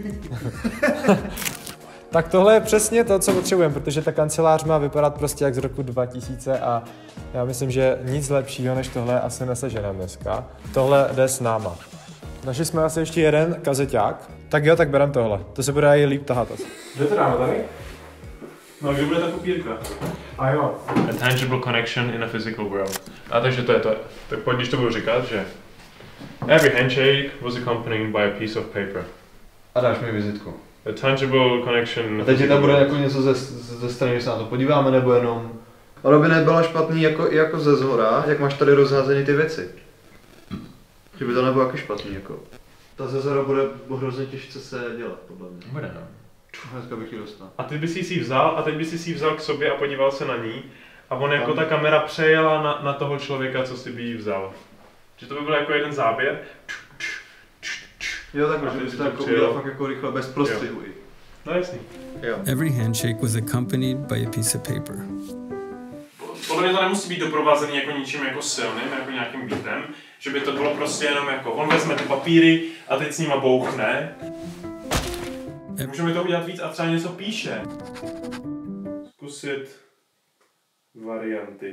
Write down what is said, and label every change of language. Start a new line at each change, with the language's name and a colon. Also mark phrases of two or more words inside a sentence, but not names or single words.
Czech: Tak tohle je přesně to, co potřebujeme, protože ta kancelář má vypadat prostě jak z roku 2000 a já myslím, že nic lepšího než tohle asi neseženeme dneska. Tohle jde s náma. Našli jsme asi ještě jeden kazeťák. Tak jo, tak berem tohle. To se bude i líp tahat. Kde to dáme tady? No, kde bude ta kopírka? A jo.
English: A tangible connection in a physical world.
Czech: A takže to je to. Tak pojď, když to budu říkat, že
English: every handshake was accompanied by a piece of paper.
Czech: A dáš mi vizitku.
English: A tangible connection.
Czech: A teď ti tam bude jako něco ze strany, že se na to podíváme, nebo jenom... Ale by nebyla špatný jako ze zhora, jak máš tady rozházený ty věci. Že by to nebylo jako špatný, jako. Ta ze zhora bude hrozně těžce se dělat, podle mě. Bude, no. Dneska bych ji dostal. A ty bys si vzal a teď bys si vzal k sobě a podíval se na ní. A on jako ta kamera přejela na toho člověka, co si by jí vzal. Že to by byl jako jeden záběr. Jo, takhle, že bys to jako udělal fakt jako rychle, bez prostřihu. No jasný. Jo.
English: Every handshake was accompanied by a piece of paper.
Czech: Podle mě to nemusí být doprovázený jako ničím jako silným, jako nějakým beatem, že by to bylo prostě jenom jako, on vezme ty papíry a teď s nima bouchne. Můžeme to udělat víc a třeba něco píše. Zkusit varianty.